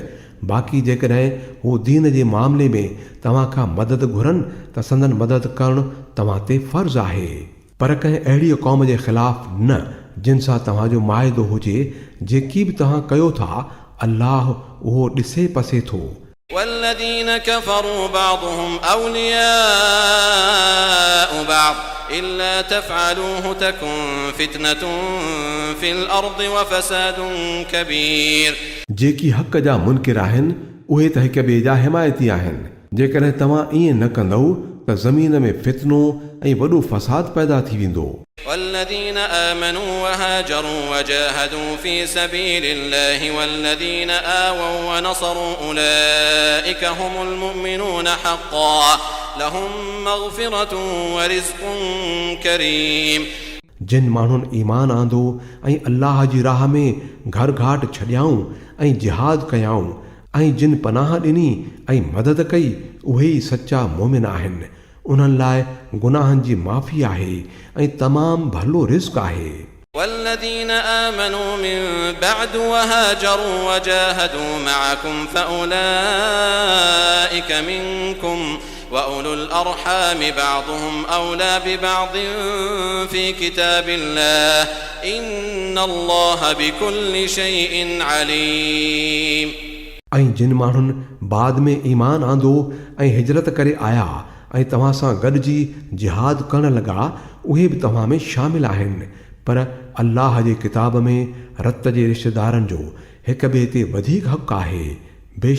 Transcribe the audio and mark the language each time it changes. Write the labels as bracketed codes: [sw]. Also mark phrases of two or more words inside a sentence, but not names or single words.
[sd] बाक़ी जेकॾहिं हू दीन जे मामले में तव्हां खां मदद घुरनि त संदन मदद करणु तव्हां ते फ़र्ज़ु आहे. पर कंहिं अहिड़ी क़ौम जे ख़िलाफ़ न जिन सां तव्हांजो माइदो हुजे. जेकी बि तव्हां कयो था अल्लाह उहो ॾिसे पसे थो. [ar] والذين كفروا بعضهم أولياء بعض إلا تفعلوه تكن فتنة في الأرض وفساد كبير. [sd] जेकी हक़ जा मुनकिर आहिनि उहे त हिक ॿिए जा हिमायती आहिनि. जेकॾहिं तव्हां ईअं न कंदव त ज़मीन में फितनो ऐं वॾो फ़साद पैदा थी वेंदो. [ar] والذين آمنوا وهاجروا وجاهدوا في سبيل الله والذين آووا ونصروا أولئك هم المؤمنون حقا لهم مغفرة ورزق كريم. [sd] जिन माण्हुनि ईमान आंदो ऐं अल्लाह जी राह में घर घाट छॾियाऊं ऐं जिहाद कयाऊं ऐं जिन पनाह ॾिनी ऐं मदद कई उहे ई सचा मोमिन आहिनि. उन्हनि लाइ गुनाहनि जी माफ़ी आहे ऐं तमामु भलो रिज़्क़ आहे. [ar] والذين آمنوا من بعد وهاجروا وجاهدوا معكم فأولئك منكم وأولو الأرحام بعضهم أولى ببعض في كتاب الله إن الله بكل شيء عليم. [sd] ऐं जिन माण्हुनि बाद में ईमान आंदो ऐं हिजरत करे आया ऐं तव्हां सां गॾिजी जिहाद करण लॻा उहे बि तव्हां में शामिल आहिनि. पर अल्लाह जे किताब में रत जे रिश्तेदारनि जो हिक ॿिए ते वधीक हक़ आहे.